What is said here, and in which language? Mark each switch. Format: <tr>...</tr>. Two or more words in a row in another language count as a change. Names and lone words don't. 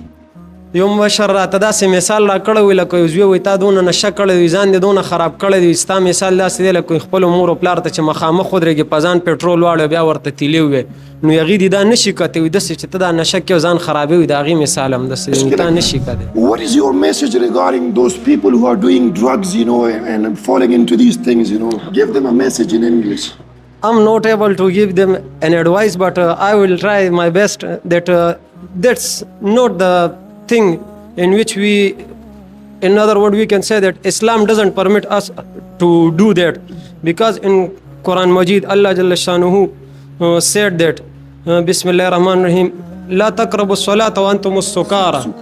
<ps>یو مشر راته داسې مثال را کړی وي لکه یو زوی وایي تا دونه نشه کړی وي ځان دې دونه خراب کړی دی ستا مثال داسې دی لکه خپلو مور او پلار ته چې مخامخ ودرېږي په ځان پټرول واړوي بیا ورته تیلی ووایي نو هغې دې دا نشي کتی وي داسې چې ته دا نشه کې ځان خرابوي د هغې مثال هم داسې دی تا نشي کتی.</ps> <en>What is your message regarding those people who are doing drugs, you know, and falling into these things, you know? Give them a message in English. I'm not able to give them an advice but I will try my best that that's not the thing in which we, in other words, we can say that Islam doesn't permit us to do that because in Quran Majid</en> <ar>الله جل شأنه</ar> <en>said that</en> <ar>بسم الله الرحمن الرحيم لا تقربوا الصلاة وأنتم سكارى.</ar>